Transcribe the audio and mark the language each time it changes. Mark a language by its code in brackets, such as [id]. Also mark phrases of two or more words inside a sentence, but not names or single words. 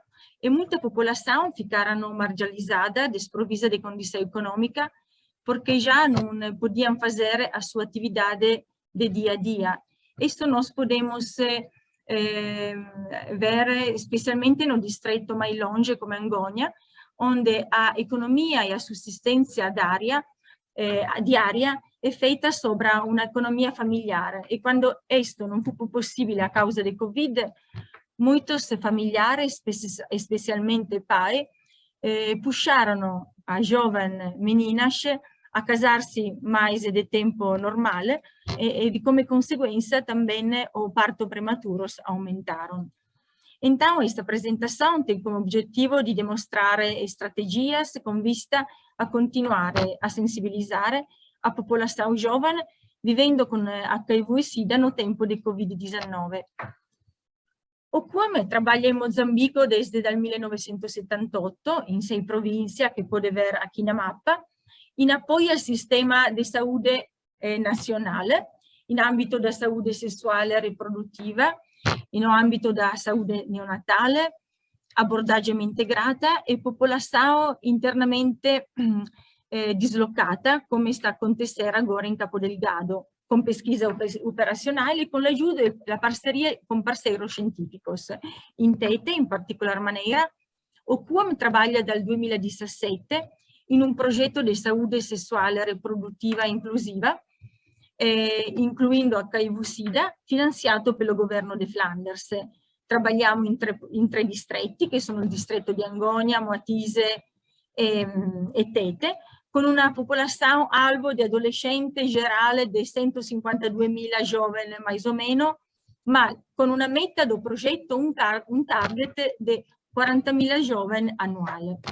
[pt] E muita popolação ficaram marginalizada, desprovisa de condição econômica, porque já não podiam fazer a sua atividade de dia a dia. Isto nós podemos ver especialmente no distretto mais longe come Angonia, onde a economia e a sussistenza [it] diaria è [pt] feita sobre [it] un'economia familiare e quando questo non fu possibile a causa del Covid, [pt] muitos familiares, specialmente pai, puxarono a giovani meninas a casar-se mais de tempo [it] normale e come conseguenza [pt] também o parto prematuros aumentaram. Então, esta apresentação tem como objetivo de demonstrar estratégias com vista a continuar a sensibilizar a popolação jovem vivendo com HIV e SIDA no tempo de Covid-19. O QAM trabalha [it] in Mozambico desde il 1978 in 6 province che potete vedere aqui na mappa, in apoio al sistema di salute nazionale, in ambito da salute sessuale e riproduttiva, in ambito da salute neonatale, abordaggio integrata e popolazione internamente dislocata, come sta [pt] acontecendo agora [it] in Capo Delgado, con pesquisa operacionale e con l'aiuto e la parceria con [pt] parceiros científicos. [it] In Tete, in particolar maniera, [pt] o QAM trabalha [it] dal 2017 in un progetto di salute sessuale riproduttiva inclusiva, incluendo HIV-SIDA, finanziato per il governo di Flanders. Trabalhiamo in 3 distretti, che sono il distretto di Angonia, Moatise e Tete, con una popolazione albo di adolescente generale di 152.000 giovani, [pt] mais o meno, [it] ma con una meta del progetto, un target di 40.000 giovani annuali.